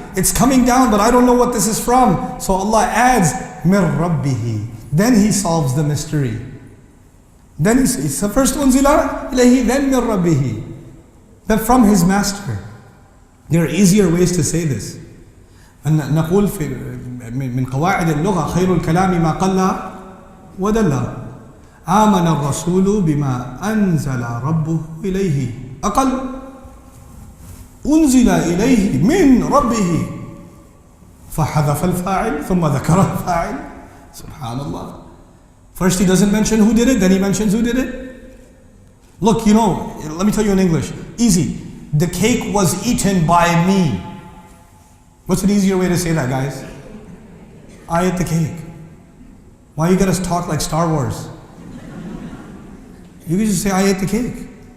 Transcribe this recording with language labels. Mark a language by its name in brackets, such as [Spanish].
[English] It's coming down, but I don't know what this is from. So Allah adds, [Arabic] مِنْ رَبِّهِ. [English] Then He solves the mystery. Then it's the first unzila ilayhi, then min rabbihi. Then from his master. There are easier ways to say this. [Arabic] أن نقول من قواعد اللغة خير الكلام ما قل ودل. آمن الرسول بما أنزل ربه إليه. أقل أنزل إليه من ربه. فحذف الفاعل ثم ذكر الفاعل. سبحان الله. [English] First he doesn't mention who did it, then he mentions who did it. Look, you know, let me tell you in English. Easy. The cake was eaten by me. What's an easier way to say that, guys? I ate the cake. Why you gotta talk like Star Wars? You can just say, I ate the cake.